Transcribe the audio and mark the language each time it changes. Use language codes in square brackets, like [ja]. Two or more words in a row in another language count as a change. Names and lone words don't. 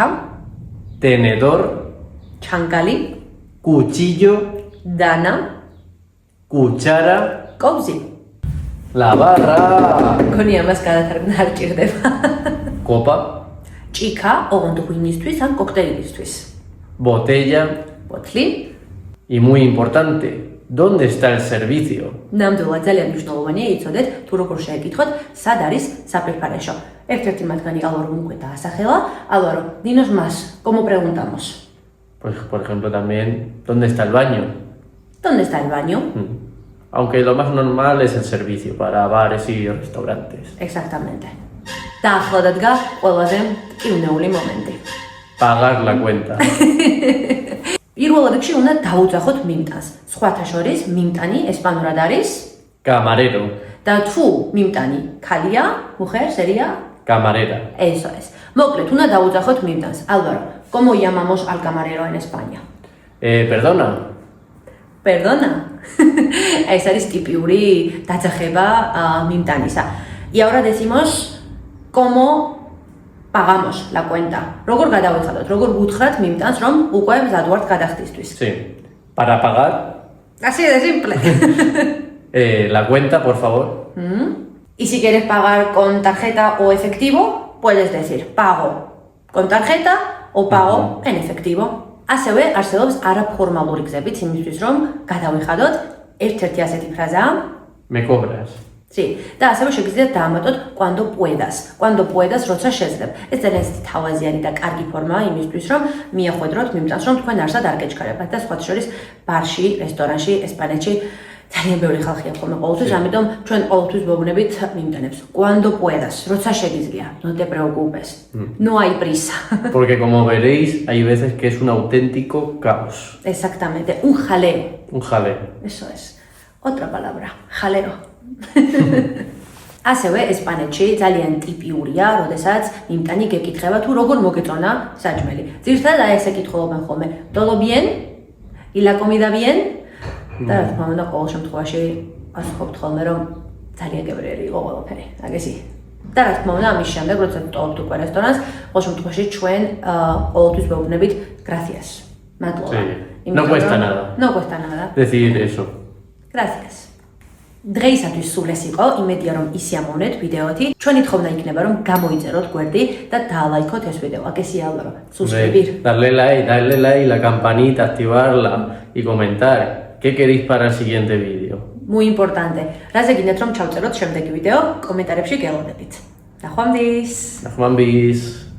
[es] tenedor, [ka] ჩანგალი, [es] cuchillo, [ka] დანა, [es] cuchara, [ka] კობზი. [es] la barra, [ka] გონი ამას გადათარგმნა არ ჭირდება. [es] copa, [ka] ჭიქა, ოღონდ ღვინისთვის ან კოქტეილისთვის. [es] botella [ka] ბოთლი, [es] y muy importante, ¿dónde está el servicio? [ka] ნამდვილად ძალიან მნიშვნელოვანია იცოდეთ, თუ როგორ შეეკითხოთ, სად არის საფერფარეშო. ერთ-ერთი მათგანი ალვარო უკვე დაასახელა. ალვარო, [es] dinos más, ¿cómo preguntamos? Pues, por ejemplo, también, ¿dónde está el baño? ¿Dónde está el baño? Aunque lo más normal es el servicio para bares y restaurantes. Exactamente. [ka] და ახლა დადგა ყველაზე მტკივნეული მომენტი. [es] Pagar la cuenta. [ka] პირველ რიგში უნდა დაუძახოთ მიმტანს. სხვათა შორის მიმტანი ესპანურად არის [es] Camarero, [ka] და თუ მიმტანი ქალია, [es] mujer sería camarera. eso es. [ka] მოკლედ უნდა დაუძახოთ მიმტანს. [es] Álvaro, ¿cómo llamamos al camarero en España? Perdona, Perdona. [ka] ეს არის ტიპიური დაძახება მიმტანისა. [es] Y ahora decimos cómo pagamos la cuenta. [ka] როგორ გადავიხადოთ, როგორ ვუთხრათ მიმტანს, რომ უკვე მზად ვართ გადახდისთვის. [es] sí. Para pagar Así de simple. la cuenta, por favor. Y si quieres pagar con tarjeta o efectivo, puedes decir pago con tarjeta o pago en efectivo. [ka] ასევე არსებობს არაფორმალური გზებიც იმისთვის, რომ გადავიხადოთ ერთ-ერთი ასეთი ფრაზაა [es] Me cobras. Sí, [ka] და ასევე შეგიძლიათ დაამატოთ [es] cuando puedas. Cuando puedas, [ka] როცა შეძლებ. ეს ძალიან თავაზიანი და კარგი ფორმაა იმისთვის, რომ მიახვედროთ მიმტანს, რომ თქვენ არსად არ გეჩქარებათ და სხვა შორის ბარში, რესტორანში, ესპანეთში ძალიან ბევრი ხალხია ხოლმე ყოველთვის, ამიტომ ჩვენ ყოველთვის ვეუბნებით მიმტანებს. [es] Cuando puedas, [ka] როცა შეგიძლია. [es] No te preocupes. No hay prisa. Porque como veréis, hay veces que es un auténtico caos. Exactamente, un jaleo. Un jaleo. Eso es. Otra palabra, jaleo. [ka] ასევე ესპანეთში ძალიან ტიპიურია, როდესაც მიმტანი გეკითხება თუ როგორ მოგეწონა საჭმელი. ძირითადად აი ესე კითხულობენ ხოლმე. [es] Todo bien? ¿Y la comida bien? [ka] და რა თქმა უნდა, ყოველ შემთხვევაში ასხობთ ხოლმე, რომ ძალიან გებრიელი იყო ყველაფერი. აგესი. და რა თქმა უნდა, ამის შემდეგ, როცა ვტოვებთ უკვე რესტორანს, ყოველ შემთხვევაში ჩვენ ყოველთვის ვეუბნებით gracias. მადლობა. [es] Sí. No cuesta nada. No cuesta nada. Decir eso. Gracias. [ka] დღეისათვის სულ ეს იყო, იმედია რომ ისიამოვნეთ ვიდეოთი. ჩვენი თხოვნა იქნება რომ გამოიწეროთ გვერდი და დაალაიქოთ ეს ვიდეო. [es] Agesi Álvaro. Suscribir. Darle like, la campanita, activarla y comentar qué queréis para el siguiente vídeo. Muy importante. [ka] რაზე გინდათ რომ ჩავწეროთ შემდეგი ვიდეო, კომენტარებში გელოდებით. ნახვამდის. Nahman bis.